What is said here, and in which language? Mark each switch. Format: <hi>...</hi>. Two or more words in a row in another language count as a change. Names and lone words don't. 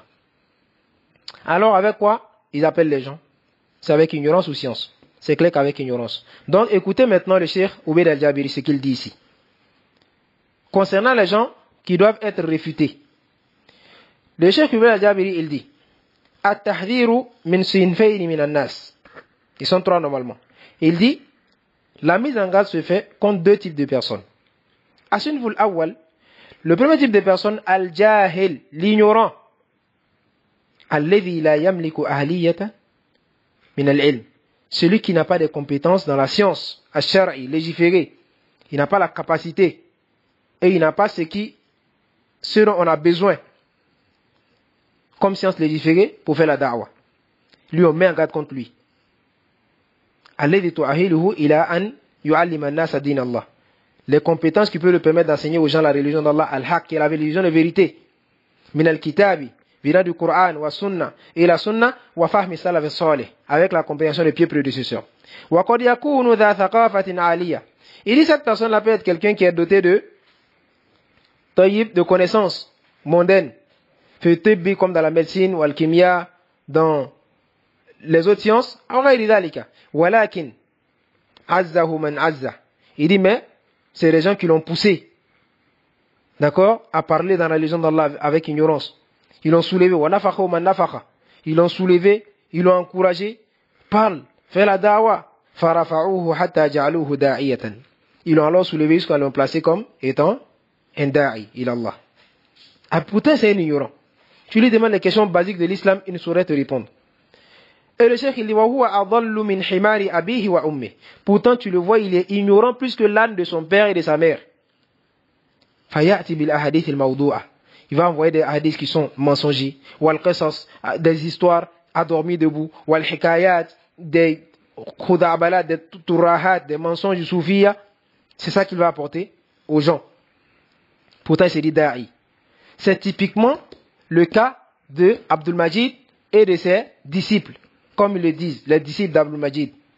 <fr>Alors avec quoi ils appellent les gens? C'est avec ignorance ou science? C'est clair qu'avec ignorance. Donc écoutez maintenant le cheikh Ubayd al-Jabiri, ce qu'il dit ici. Concernant les gens qui doivent être réfutés. Le cheikh Ubayd al-Jabiri, il dit</fr> <ar>التحذير من صنفين من الناس.</ar> <fr>Ils sont trois normalement. Il dit la mise en garde se fait contre deux types de personnes.</fr> <ar>الصنف الأول,</ar> <fr>le premier type de personne, al-jahil, l'ignorant.</fr> <ar>الذي لا يملك أهلية من العلم.</ar> <fr>Celui qui n'a pas de compétences dans la science, ash-shar'i, légiférer. Il n'a pas la capacité et il n'a pas ce dont on a besoin comme science légiférée pour faire la da'wah. Lui, on met en garde contre lui.</fr> <ar>الذي تؤهله إلى أن يعلم الناس دين الله.</ar> <fr>Les compétences qui peuvent le permettre d'enseigner aux gens la religion d'Allah, al-haq, qui est la religion de vérité.</fr> <ar>من الكتاب,</ar> <fr>vira du Coran,</fr> <ar>والسنة,</ar> <fr>et la sunna,</fr> <ar>وفهم سلف صالح,</ar> <fr>avec la compréhension des pieux prédécesseurs.</fr> <ar>وقد يكون ذا ثقافة عالية.</ar> <fr>Il dit cette personne-là peut être quelqu'un qui est doté de tayyib, de connaissances mondaines. Fait tibbi comme dans la médecine, ou al-kimia, dans les autres sciences, en</fr> <ar>غير ذلك. ولكن أزه من أز.</ar> <fr>Il dit, mais c'est les gens qui l'ont poussé, d'accord, à parler dans la religion d'Allah avec ignorance. Ils l'ont soulevé,</fr> <ar>ونفخ من نفخ.</ar> <fr>Ils l'ont soulevé, ils l'ont encouragé, parle, fais la da'wa.</fr> <ar>فرفعوه حتى جعلوه داعية.</ar> <fr>Ils l'ont alors soulevé jusqu'à l'ont placé comme étant un da'i, il Allah. Ah, pourtant c'est un ignorant. Tu lui demandes les questions basiques de l'islam, il ne saurait te répondre. Et le cheikh il dit</fr> <ar>وهو أضل من حمار أبيه وأمي.</ar> <fr>Pourtant tu le vois, il est ignorant plus que l'âne de son père et de sa mère.</fr> <ar>فيأتي بالأحاديث الموضوعة.</ar> <fr>Il va envoyer des hadiths qui sont mensongers,</fr> <ar>والقصص,</ar> <fr>des histoires endormies debout,</fr> <ar>والحكايات,</ar> <fr>des khudabalat, des turahat, des mensonges du soufia. C'est ça qu'il va apporter aux gens. Pourtant il s'est dit da'i. C'est typiquement le cas de Abdul Majid et de ses disciples, comme ils le disent, les disciples d'Abdul Majid.</fr>